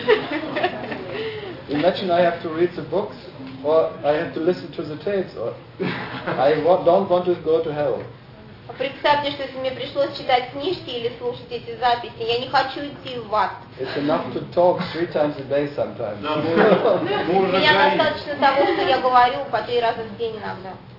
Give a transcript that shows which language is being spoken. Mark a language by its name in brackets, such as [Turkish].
[English] Imagine I have to read the books, or I have to listen to the tapes, or I don't want to go to hell. [Russian] Представьте, что если мне пришлось читать книжки или слушать эти записи, я не хочу идти в ад. [English] It's enough to talk three times a day sometimes. [Russian] Меня достаточно того, что я говорю по три раза в день иногда.